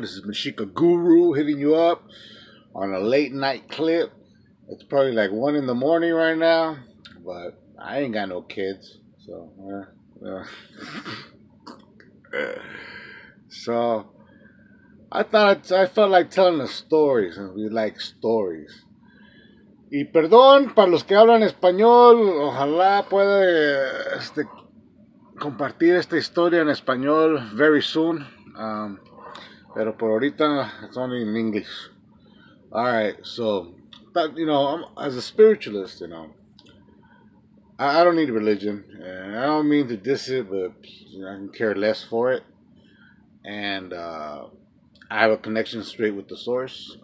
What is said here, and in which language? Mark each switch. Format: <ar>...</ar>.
<en>This is Mashika Guru hitting you up on a late night clip. It's probably like 1 in the morning right now, but I ain't got no kids, so so I felt like telling a story since we like stories.</en> <es>Y perdón para los que hablan español, ojalá pueda compartir esta historia en español</es> <en>very soon.</en> <es>Pero por ahorita</es> <en>it's only in English. All right, so but as a spiritualist, I don't need religion, and I don't mean to diss it, but I can care less for it, and I have a connection straight with the source.</en>